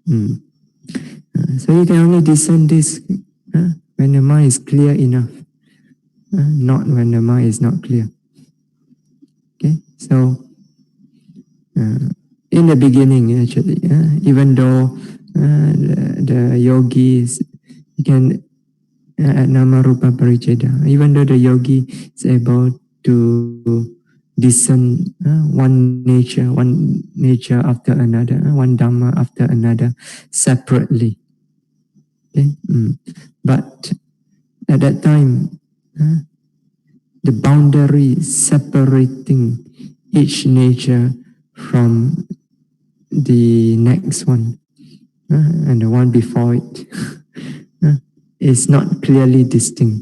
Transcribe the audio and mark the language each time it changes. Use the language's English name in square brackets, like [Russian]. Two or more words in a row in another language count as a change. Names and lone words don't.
[English] So you can only discern this when the mind is clear enough, not when the mind is not clear. Okay. So in the beginning, actually, even though the yogis can at [Pali] nama rupa paricheda, [English] even though the yogi is able to discern one nature after another, one Dhamma after another, separately. Okay? But at that time, the boundary separating each nature from the next one and the one before it is not clearly distinct.